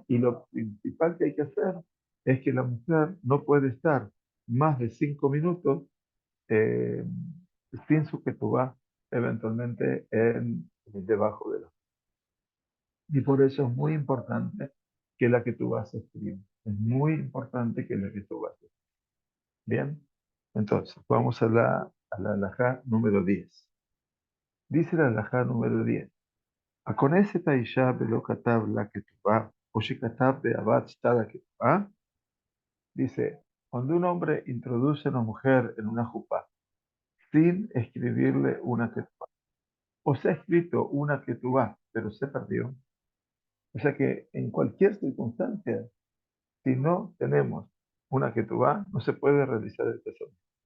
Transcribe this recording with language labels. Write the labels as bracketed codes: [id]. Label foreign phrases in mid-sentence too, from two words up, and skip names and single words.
[es] Y lo principal que hay que hacer es que la mujer no puede estar más de 5 minutos eh, sin su ketubá, eventualmente debajo de la. Y por eso es muy importante que la ketubá se escriba. Es muy importante que la ketubá se escriba. Bien, entonces vamos a la alajá número 10. Dice la alajá número 10. [he] הכונס את האישה ולא כתב לה כתובה, o שכתב בעבר שטר הכתובה, [es] dice, cuando un hombre introduce a una mujer en una jupá sin escribirle una ketubá, o se ha escrito una ketubá, pero se perdió, o sea que en cualquier circunstancia, si no tenemos una ketubá, no se puede realizar el casamiento.